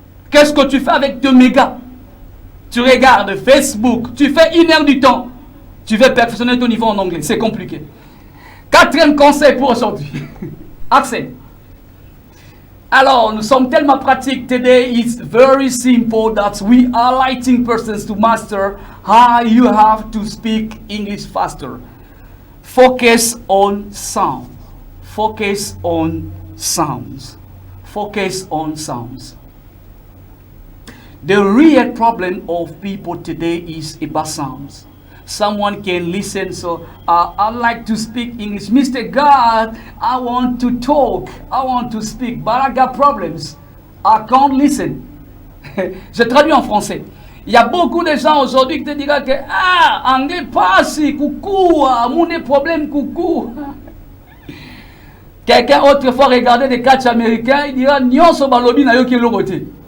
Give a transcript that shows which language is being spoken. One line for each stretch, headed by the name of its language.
French: Qu'est-ce que tu fais avec tes mégas? Tu regardes Facebook. Tu fais 1 heure du temps. Tu veux perfectionner ton niveau en anglais. C'est compliqué. 4e conseil pour aujourd'hui. Accès. Alors, nous sommes tellement pratiques.
English: Today is very simple that we are lighting persons to master how you have to speak English faster. Focus on sound. Focus on sounds. Focus on sounds. The real problem of people today is about sounds. Someone can listen, so I like to speak English. Mr. God, I want to talk, I want to speak, but I got problems. I can't listen.
French: Je traduis en français. Il y a beaucoup de gens aujourd'hui qui te diront que anglais passe, coucou, mon problème, coucou. Quelqu'un autrefois regardait des catchs américains, il dira
Lingala: nyonso balobi na yo ki lokote.